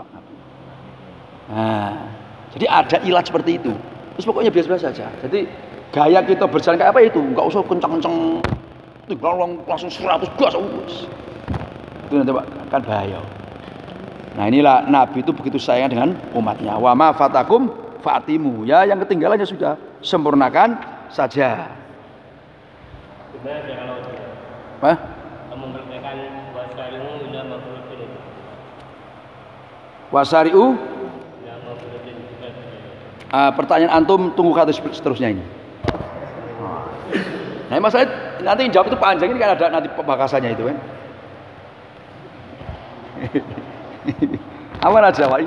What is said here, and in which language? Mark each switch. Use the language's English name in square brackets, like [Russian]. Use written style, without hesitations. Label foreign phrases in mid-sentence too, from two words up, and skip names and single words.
[Indonesian] Nah, jadi ada ilat seperti itu. Terus pokoknya biasa-biasa saja. Jadi gaya kita berjalan kayak apa itu? Enggak usah kencang-kencang. Langsung 100 gas. Itu nanti Pak kan bahaya. Nah inilah Nabi itu begitu sayang dengan umatnya. [Arabic] وما فاتكم فأتمّوا. [Indonesian] Ya yang ketinggalannya sudah sempurnakan saja. Gimana kalau memperkatakan [Arabic] وسارعوا إلى مغفرة [Indonesian] itu? Wasari'u? Pertanyaan antum tunggu kata seterusnya ini. Nah masalah nanti jawab itu panjang, ini kan ada nanti pembakasannya itu kan. Apa aja Pak?